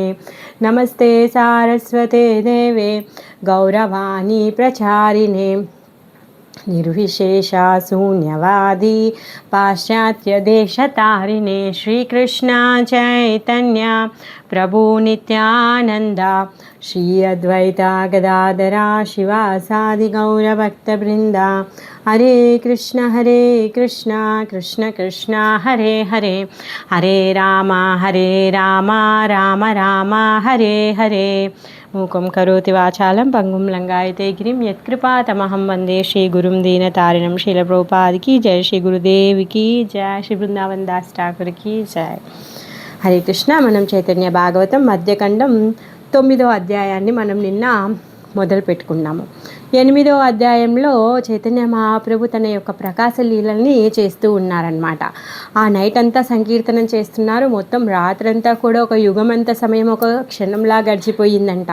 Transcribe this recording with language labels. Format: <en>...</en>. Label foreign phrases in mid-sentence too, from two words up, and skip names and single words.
<sa>नमस्ते सारस्वते देवे गौरवाणी प्रचारिणे निर्विशेषा शून्यवादी पाश्चात्यदेशतारिणे श्रीकृष्ण चैतन्य प्रभु नित्यानंद श्री अद्वैता गदाधरा शिवासादि गौरभक्तवृंदा। हरे कृष्ण कृष्ण कृष्ण हरे हरे हरे राम राम राम हरे हरे। मूकं करोति वाचालं पंगुं लंगायते गिरिं यत्कृपातमहं वन्दे श्रीगुरुं दीनतारिणं।</sa> <hi>शीलप्रभुपाद की जय, श्री गुरुदेव की जय, श्री वृंदावन दास ठाकुर की जय।</hi> <sa>हरे कृष्ण।</sa> <te>మనం చైతన్య భాగవతం మధ్యఖండం 9వ అధ్యాయాన్ని మనం నిన్న మొదలు పెట్టుకున్నాము. 8వ అధ్యాయంలో చైతన్య మహాప్రభు తన యొక్క ప్రకాశ లీలల్ని చేస్తూ ఉన్నారనమాట. ఆ నైట్ అంతా సంకీర్తనం చేస్తున్నారు. మొత్తం రాత్రంతా కూడా ఒక యుగమంత సమయం ఒక క్షణంలా గడిచిపోయిందంట.</te>